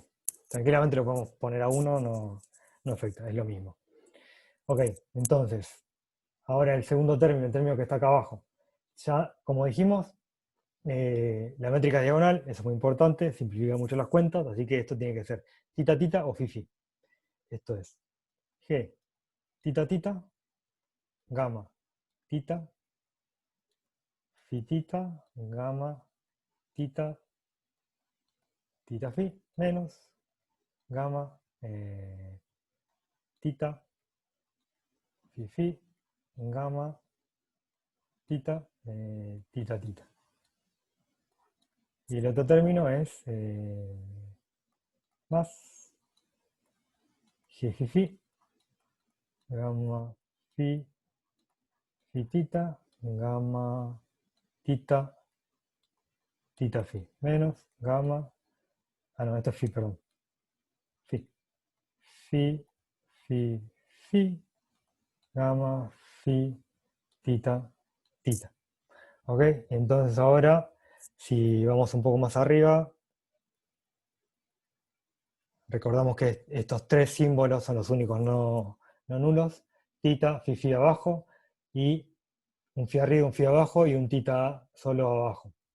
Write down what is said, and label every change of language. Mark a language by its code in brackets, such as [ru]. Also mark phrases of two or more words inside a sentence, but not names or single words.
[es] Tranquilamente lo podemos poner a 1, no afecta, es lo mismo. Ok, entonces, ahora el segundo término, el término que está acá abajo. Ya, como dijimos, la métrica diagonal, eso es muy importante, simplifica mucho las cuentas, así que esto tiene que ser tita tita o fi fi. Esto es G tita tita, gamma tita, fi tita, gamma tita, tita fi, menos gamma tita, fi fi, gamma tita, tita tita. Y el otro término es más G fi fi, gamma fi, fi tita, gamma tita, tita fi, menos gamma, no, esto es fi, perdón, fi, fi, fi, fi, gamma, fi, tita, tita. ¿Ok? Entonces ahora, si vamos un poco más arriba, recordamos que estos tres símbolos son los únicos no nulos, tita, fi, fi abajo, y un fi arriba, un fi abajo, y un tita solo abajo.